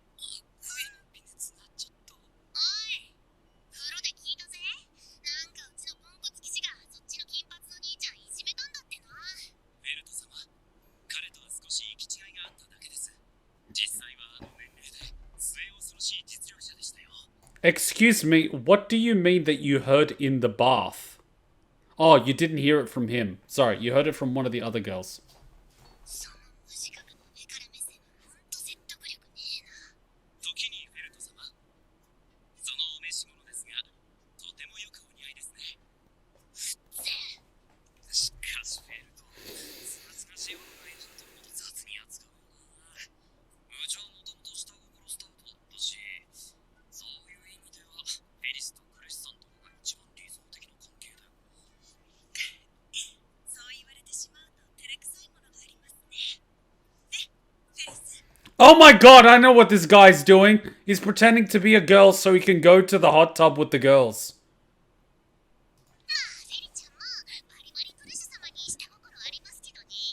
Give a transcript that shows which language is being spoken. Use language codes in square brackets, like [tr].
[ja] 冬の微熱になっちゃった。おい、風呂で聞いたぜ。なんかうちのポンコツ騎士がそっちの金髪の兄ちゃんいじめたんだってな。ベルト様、彼とは少し行き違いがあっただけです。実際はあの年齢で末恐ろしい実力者でしたよ。 [en] Excuse me, what do you mean that you heard in the bath? Oh, you didn't hear it from him. Sorry, you heard it from one of the other girls. [ja] その無自覚の目から目線ほんと説得力ねえな。時にフェルト様、そのお召し物ですが、とてもよくお似合いですね。しかしフェルト、すがすがしい女がいるともっと雑に扱うよな。うちはもともと下心スタートだったし、そういう意味ではフェリスとクリスさんとのが一番理想的な関係だよ。そう言われてしまうと照れくさいものがありますね。ね、フェリス。 [en] Oh my god, I know what this guy's doing. He's pretending to be a girl so he can go to the hot tub with the girls. [ja] まあ、フェリちゃんもバリバリクリス様に下心ありますけどね。